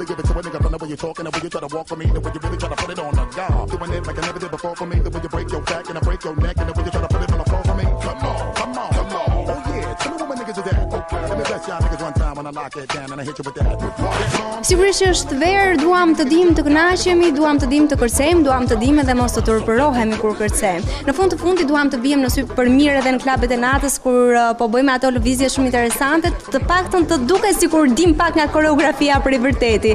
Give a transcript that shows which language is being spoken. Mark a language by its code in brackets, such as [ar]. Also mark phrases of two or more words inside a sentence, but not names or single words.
[en] give it to a nigga from the way you're talking, the way you try to walk for me, the way you really try to put it on the guard. Doing it like I never did before for me, the way you break your back and I break your neck, and the way you try to put it on the floor for me. Come on, come on, come on. Oh yeah, tell me what my niggas is at. Okay, let me bless y'all niggas one time when I lock it down and I hit you with that. [sq] Sigurisht është verë, duam të dim të kënaqemi, duam të dim të kërcejmë, duam të dim edhe mos të turpërohemi kur kërcejmë. Në fund të fundit duam të bijem në sy për mirë edhe në klubet e natës kur po bëjmë ato lëvizje shumë interesante, të paktën të duket sikur dim pak nga koreografia për i vërteti.